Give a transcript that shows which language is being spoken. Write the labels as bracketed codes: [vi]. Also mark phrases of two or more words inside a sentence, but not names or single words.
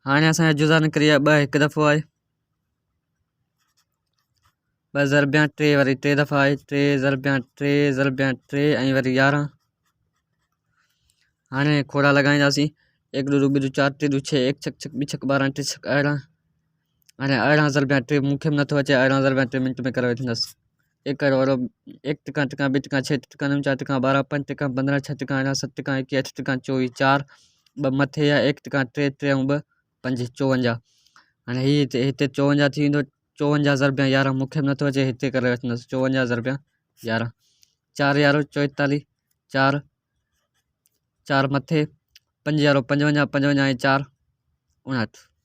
[sd] हाणे असांजा जुज़ा निकिरी विया 2 हिकु दफ़ो आहे 2 ज़रबिया 3 वरी 3 दफ़ा आहे 3 ज़रबिया 3 ज़रबिया 3 ऐं वरी 11। हाणे खोड़ा लॻाईंदासीं 1 2 2 4 3 2 6 1 6 6 2 6 12 3 6 11। हाणे 18 ज़रबिया 3 मूंखे बि नथो अचे 18 ज़रबिया 3 मिंट में करे वठंदुसि 1 वारो 1 टिका टिका 2 टिका 6 टिका 9 4 टिका 12 5 टिका 15 6 टिका 18 7 टिका 21 8 टिका 24 4 2 मथे या 1 टिका 3 3 ऐं 2 5 54। हाणे हीअ हिते 54 थी वेंदो 54 ज़रबिया 11 मूंखे बि नथो अचे हिते करे वठंदुसि 54 ज़रबिया 11 4 यारो 44 4 4 मथे 5 यारो 55 55 ऐं 4 59।